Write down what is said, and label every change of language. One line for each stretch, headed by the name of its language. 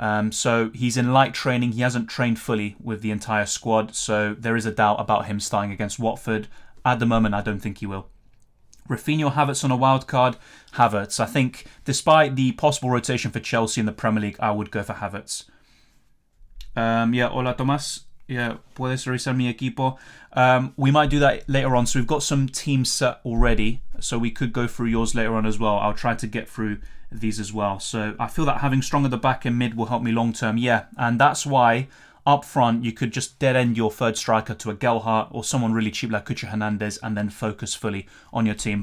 English: So he's in light training. He hasn't trained fully with the entire squad. So there is a doubt about him starting against Watford. At the moment, I don't think he will. Rafinha or Havertz on a wild card? Havertz. I think despite the possible rotation for Chelsea in the Premier League, I would go for Havertz.
Spanish: Yeah, hola Tomás. Yeah, puedes revisar mi equipo.
English: We might do that later on. So we've got some teams set already. So we could go through yours later on as well. I'll try to get through these as well. So I feel that having strong at the back and mid will help me long term. Yeah, and that's why up front you could just dead end your third striker to a Gelhardt or someone really cheap like Cucho Hernandez and then focus fully on your team.